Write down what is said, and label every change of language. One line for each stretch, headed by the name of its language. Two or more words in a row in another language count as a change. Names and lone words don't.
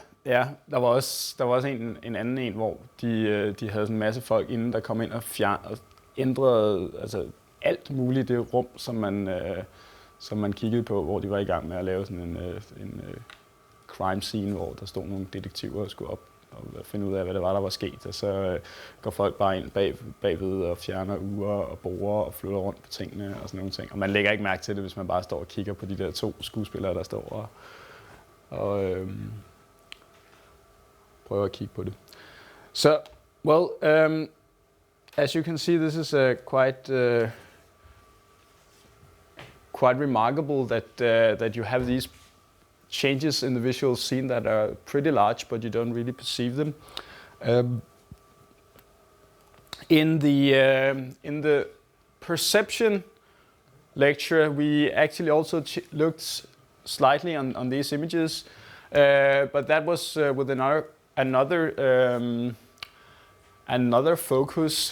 Danish: Ja, der var også en anden, hvor de havde sådan en masse folk inden, der kom ind og ændrede altså alt muligt i det rum, som man kiggede på, hvor de var i gang med at lave sådan en
English: crime scene,
Danish: hvor der stod nogle detektiver og skulle op og finde ud af, hvad det var, der var sket. Og så går folk bare ind bagved og fjerner uger og borer og flytter rundt på tingene og sådan nogle ting. Og man lægger ikke mærke til det, hvis man bare står og kigger på de der to skuespillere, der står og prøver at kigge på det.
English: So, well, as you can see, this is quite remarkable that you have these changes in the visual scene that are pretty large, but you don't really perceive them. In the perception lecture, we actually also looked slightly on these images, but that was with another focus.